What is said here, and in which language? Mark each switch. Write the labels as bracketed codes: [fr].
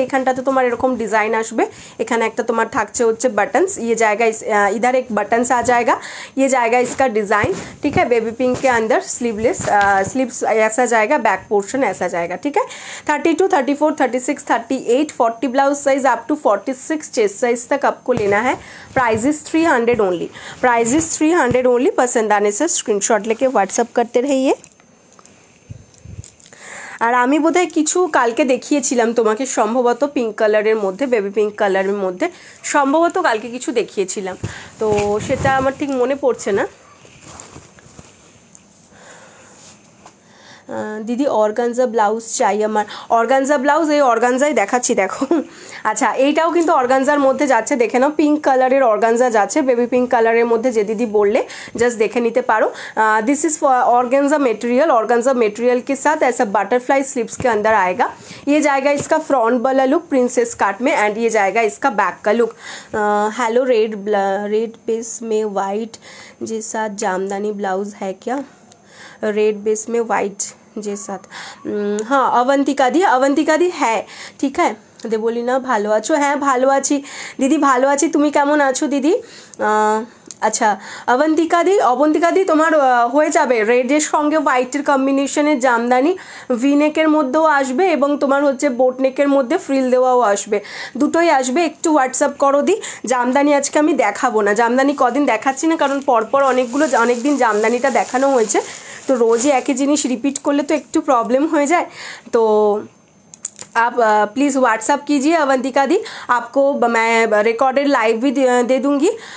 [bn] এখানটাতে তোমার এরকম ডিজাইন আসবে, এখানে একটা তোমার থাকছে হচ্ছে [hi] बटन्स, ये जाएगा इधर एक बटन्स आ जाएगा, ये जाएगा इसका डिज़ाइन, ठीक है। बेबी पिंक के अंदर स्लीवलेस, स्लीव्स ऐसा जाएगा, बैक पोर्शन ऐसा जाएगा, ठीक है। 32, 34, 36, 38, 40 blouse size up to 46 chest size तक आपको लेना है। Prices 300 only, prices 300 only. पसंद आने से स्क्रीनशॉट लेके व्हाट्सअप करते रहिए। [bn] আর আমি বোধহয় কিছু কালকে দেখিয়েছিলাম তোমাকে, সম্ভবত পিঙ্ক কালারের মধ্যে, বেবি পিঙ্ক কালারের মধ্যে সম্ভবত কালকে কিছু দেখিয়েছিলাম, তো সেটা আমার ঠিক মনে পড়ছে না। দিদি অর্গানজা ব্লাউজ চাই আমার। অর্গানজা ব্লাউজ এই অর্গানজাই দেখাচ্ছি, দেখো। আচ্ছা, এইটাও কিন্তু অর্গানজার মধ্যে যাচ্ছে, দেখে নাও। পিঙ্ক কালারের অর্গানজা যাচ্ছে, বেবি পিঙ্ক কালারের মধ্যে যে দিদি বললে জাস্ট দেখে নিতে পারো। [en] this is organza material, [hi] organza material के साथ ऐसा बटरफ्लाई स्लीव्स के अंदर आएगा। ये जाएगा इसका फ्रंट वाला लुक प्रिंसेस कट में, एंड ये जाएगा इसका बैक का लुक। हेलो, रेड बेस में वाइट के साथ जामदानी ब्लाउज है क्या? रेड बेस में वाइट जे साथ, हाँ अवंतिका दी है, ठीक है। [bn] দেবলি না ভালো আছো? হ্যাঁ ভালো আছি দিদি, ভালো আছি। তুমি কেমন আছো দিদি? আচ্ছা অবন্তিকা দি তোমার হয়ে যাবে। রেডের সঙ্গে হোয়াইটের কম্বিনেশনের জামদানি ভিনেকের মধ্যেও আসবে, এবং তোমার হচ্ছে বোটনেকের মধ্যে ফ্রিল দেওয়াও আসবে, দুটোই আসবে। একটু হোয়াটসঅ্যাপ করো দি। জামদানি আজকে আমি দেখাবো না, জামদানি কদিন দেখাচ্ছি না, কারণ পরপর অনেক দিন জামদানিটা দেখানো হয়েছে, তো রোজই একই জিনিস রিপিট করলে তো একটু প্রবলেম হয়ে যায়। [hi] তো आप प्लीज़ व्हाट्सअप कीजिए अवंतिका दी, आपको मैं रिकॉर्डेड लाइव भी दे दूँगी।